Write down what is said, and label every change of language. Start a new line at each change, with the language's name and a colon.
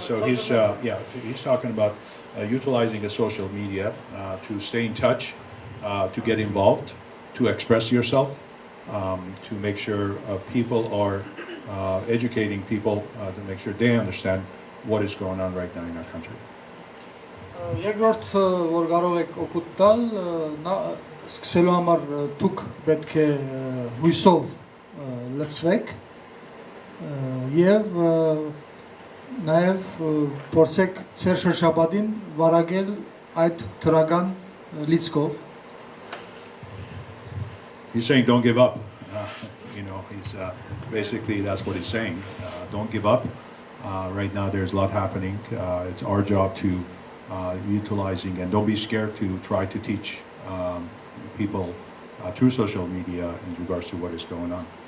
English: So he's talking about utilizing the social media to stay in touch, to get involved, to express yourself, to make sure people are educating people to make sure they understand what is going on right now in our country.
Armenian: Երկրորդ որ կարող եք օգուտ տալ սկսելու համար դուք պետք է հույսով լցվեք եւ նաեւ փորձեք ծեր շրջապատին վարակել այդ թրական լիցքով.
English: He's saying don't give up. He's basically that's what he's saying. Don't give up. Right now there's a lot happening. It's our job to utilizing and don't be scared to try to teach people through social media in regards to what is going on.